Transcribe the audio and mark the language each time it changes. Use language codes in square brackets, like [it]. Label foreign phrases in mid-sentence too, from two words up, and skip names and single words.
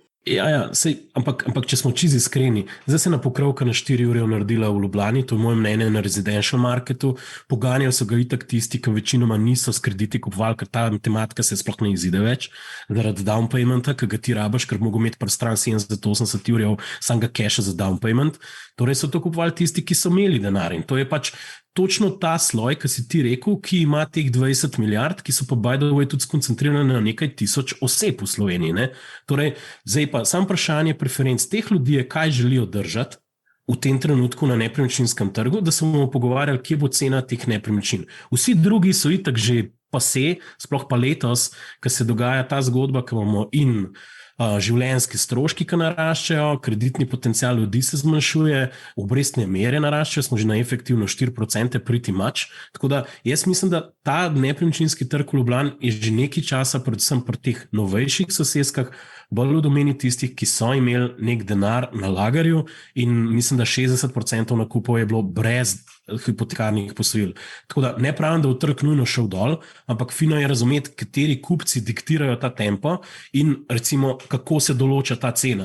[sl] Ampak če smo čisto iskreni, zdaj se na pokrovka na 4 ure naredila v Ljubljani, to je moje mnenje na [en] residential marketu, [sl] poganjali so ga itak tisti, ki večinoma niso s krediti kupovali, ker ta matematika se sploh ne izide več, zaradi [en] down paymenta, [sl] ki ga ti rabaš, ker mogo imeti pri stran 70-80 urjev samega keša za [en] down payment, [sl] torej so to kupovali tisti, ki so imeli denar in to je pač točno ta sloj, ki si ti rekel, ki ima teh 20 milijard, ki so pa [en] by the way [sl] tudi skoncentrirane na nekaj tisoč oseb v Sloveniji. Torej, zdaj pa sam vprašanje preferenc teh ljudi je, kaj želijo držati v tem trenutku na nepremičninskem trgu, da se bomo pogovarjali, kje bo cena teh nepremičnin. Vsi drugi so itak že pase, sploh pa letos, ko se dogaja ta zgodba, ko imamo in življenjski stroški, ki naraščajo, kreditni potencial ljudi se zmanjšuje, obrestne mere naraščajo, smo že na efektivno 4% [en] pretty much. [sl] Tako da jaz mislim, da ta nepremičninski trg v Ljubljani je že nekaj časa, predvsem pri teh novejših soseskah, bolj v domeni tistih, ki so imeli nek denar na lagerju, in mislim, da 60% nakupov je bilo brez hipotekarnih posojil. Tako da ne pravim, da v trg nujno šel dol, ampak fino je razumeti, kateri kupci diktirajo ta tempo in recimo, kako se določa ta cena.